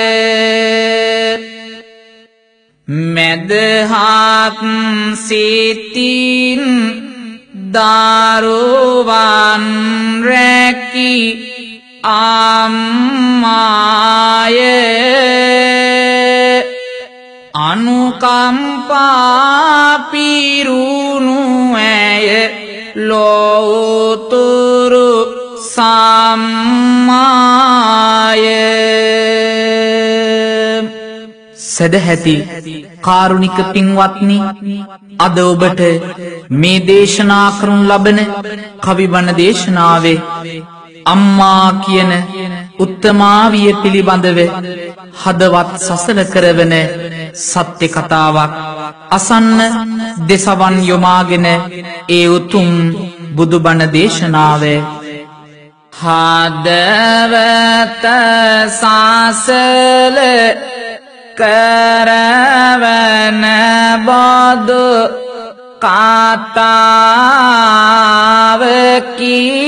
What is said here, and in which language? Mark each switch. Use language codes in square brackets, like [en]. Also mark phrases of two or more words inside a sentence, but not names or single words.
[si] මෙදහත සිතින් දරුවන් රැකී අම්මාය අනුකම්පා පිරුණු ඒ ලෝතුරු සමාය සැදැහැති කාරුණික පින්වත්නි අද ඔබට මේ දේශනා කරනු ලබන කවි බණ දේශනාවේ අම්මා කියන උත්තමාවිය පිළිබඳව හදවත් සසල කරවන සත්‍ය කතාවක් අසන්න දෙසවන් යොමාගෙන ඒ උතුම් බුදුබණ දේශනාව හදවත සාසල කරවන බොදු කතාවකි